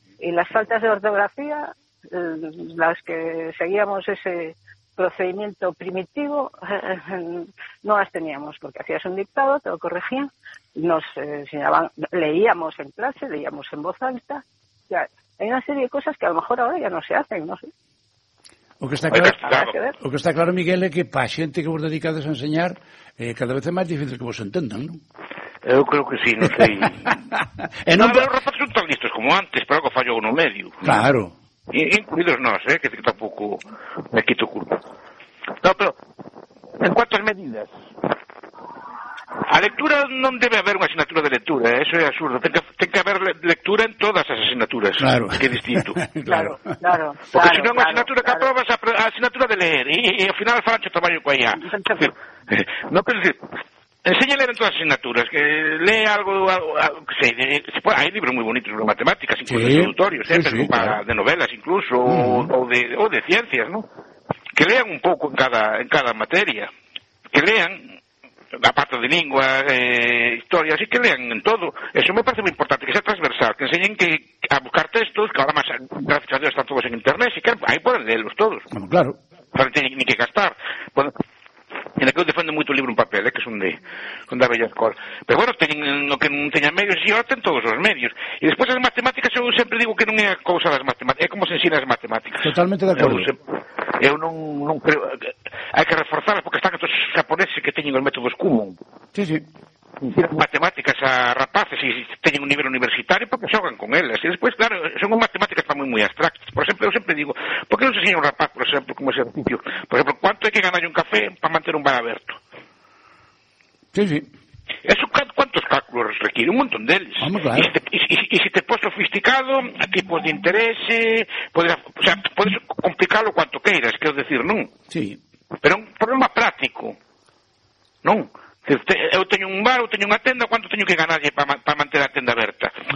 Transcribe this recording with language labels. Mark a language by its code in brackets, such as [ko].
[es] Y las faltas de ortografía, las que seguíamos ese procedimiento primitivo, no las teníamos, porque hacías un dictado, te lo corregían, nos enseñaban, leíamos en clase, leíamos en voz alta. O sea, hay una serie de cosas que a lo mejor ahora ya no se hacen, no sé. [gl] O que está claro, Miguel, é que pa xente que vos dedicades a enseñar, cada vez é máis difícil que vos entendan, non? Eu creo que sí, non sei. E non, os rapaces son tan listos como antes, pero algo fallou no medio. Claro. Incluídos nós, que tampouco me quito culpa. [es] No, pero, en cuantas medidas? [gl] A lectura non debe haber unha asignatura de lectura, eso é absurdo. Ten que haber lectura en todas as asignaturas, claro. Que é distinto. Claro. Porque claro, se non é unha asignatura que aprobas a asignatura de ler e ao final falan xa o tamaño coa IA. No, pero dicir, enseña a ler en todas as asignaturas, que lee algo que sei, hai libros moi bonitos sobre matemáticas, incluso sí, de introdutorios, claro. De novelas incluso, ou de ciencias, ¿no? Que lean un pouco en cada materia. Que lean a parte de lingua, historia, así que lean en todo. Eso me parece moi importante, que sea transversal, que enseñen que a buscar textos, [es] que ahora más, gracias a Dios, están todos en internet, [gl] así que aí poden leerlos todos. Bueno, claro. Para que teñen ni que gastar. Bueno, en aquel defendo moito o libro en papel, que son de bella escola. Pero bueno, teñen no que non teñan medios, e ahora ten todos os medios. E despois as matemáticas, eu sempre digo que non é a cousa das matemáticas, é como se ensina as matemáticas. Totalmente de acordo. Eu non creo, hai que reforzarlas porque están estos japoneses que teñen os métodos Kumon. Sí, sí. Matemáticas a rapaces e teñen un nivel universitario porque xogan con elas. E despois, claro, son matemáticas tamén moi abstractas. Por exemplo, eu sempre digo, por que non se enseña un rapaz, por exemplo, como exercicio? Por exemplo, quanto hai que ganar un café para manter un bar aberto? Sí, sí. [es] Eso, ¿cuántos cálculos requiere? [gl] Un montón deles. Vamos, claro. [es] Y si te pones sofisticado, tipos de interés, puedes complicarlo cuanto quieras, quiero decir, ¿no? Sí. Pero un problema práctico, ¿no? Yo tengo un bar, yo tengo una tienda, ¿cuánto tengo que ganar para mantener la tienda abierta?